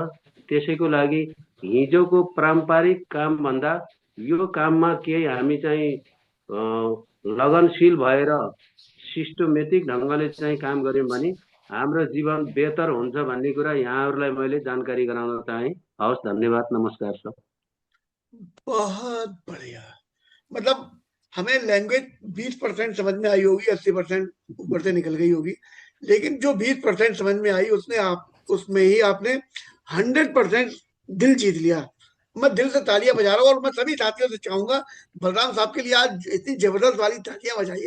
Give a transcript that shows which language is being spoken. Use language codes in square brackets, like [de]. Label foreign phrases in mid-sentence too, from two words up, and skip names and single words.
[ne] त्यसैको लागि हिजोको पारम्परिक कामभन्दा यो काममा केही हामी चाहिँ लगनशील भएर सिस्टमेटिक ढङ्गले चाहिँ काम गऱ्यौँ भने हाम्रो जीवन बेहतर हुन्छ भन्ने कुरा यहाँहरूलाई मैले जानकारी गराउन चाहेँ। हवस्, धन्यवाद, नमस्कार सर। [hi] बहुत बढ़िया। मतलब हमें लैंग्वेज 20% समझ में आई होगी, 80% ऊपर से निकल गई होगी, लेकिन जो 20% समझ में आई उसमें ही आपने 100% दिल जीत लिया। मैं दिल से तालियां बजा रहा हूँ और मैं सभी साथियों से चाहूंगा बलराम साहब के लिए आज इतनी जबरदस्त वाली तालियां बजाइए।